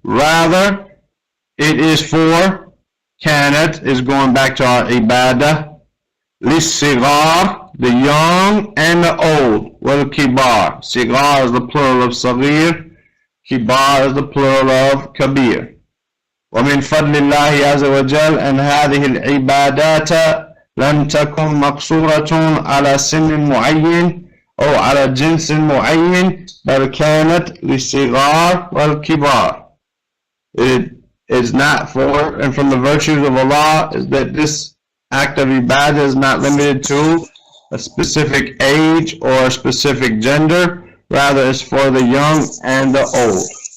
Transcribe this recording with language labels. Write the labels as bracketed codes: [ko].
[en] Rather, it is for, كانت is going back to our ibadah, [ar] للصغار, [en] the young and the old, [ar] والكبار. [en] صغار is the plural of صغير, كبار is the plural of كبير. [ar] ومن فضل الله عز وجل أن هذه العبادات لم تكن مقصورة على سن معين أو على جنس معين بل كانت للصغار والكبار. [en] It is not for, and from the virtues of Allah is that this act of ibadah is not limited to a specific age or a specific gender, rather it's for the young and the old.